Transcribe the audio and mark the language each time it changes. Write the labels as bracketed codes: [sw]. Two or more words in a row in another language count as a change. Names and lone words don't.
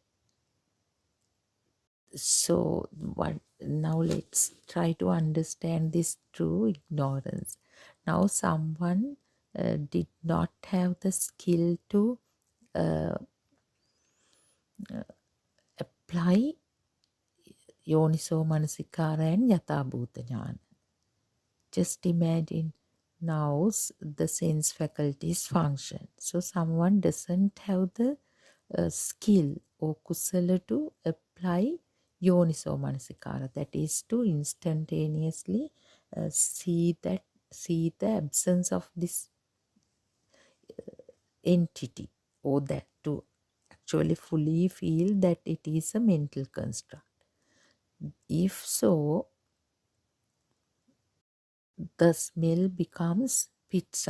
[en] So now let's try to understand this true ignorance. Now someone did not have the skill to apply [pi] yoniso manasikara [en] and [pi] yatha bhuta jnana. [en] Just imagine now the sense faculties function. So someone doesn't have the skill or kusala to apply [pi] yoniso manasikara, [en] that is to instantaneously see the absence of this entity, or that to actually fully feel that it is a mental construct. If so, the smell becomes pizza.